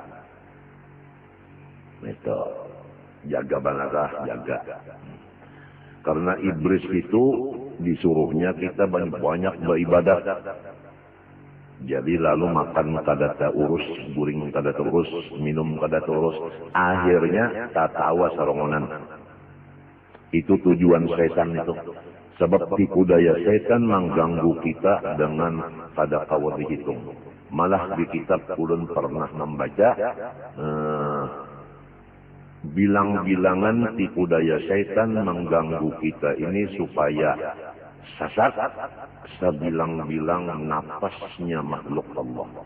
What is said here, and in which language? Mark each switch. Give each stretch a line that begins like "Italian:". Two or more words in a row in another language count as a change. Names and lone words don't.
Indonesian: Itu jaga banget, jaga. Karena iblis itu disuruhnya kita banyak beribadat.
Banjar: Jadi lalu makan kada terurus, guring kada terurus, minum kada terurus. Akhirnya tatawa sarongonan.
Indonesian: Itu tujuan setan itu.
Banjar: Sebab tipu daya setan mengganggu kita dengan kada kawa dihitung. Malah di kitab ulun pernah membaca bilang-bilangan tipu daya setan mengganggu kita ini supaya sesat sebilang-bilang napasnya makhluk Allah.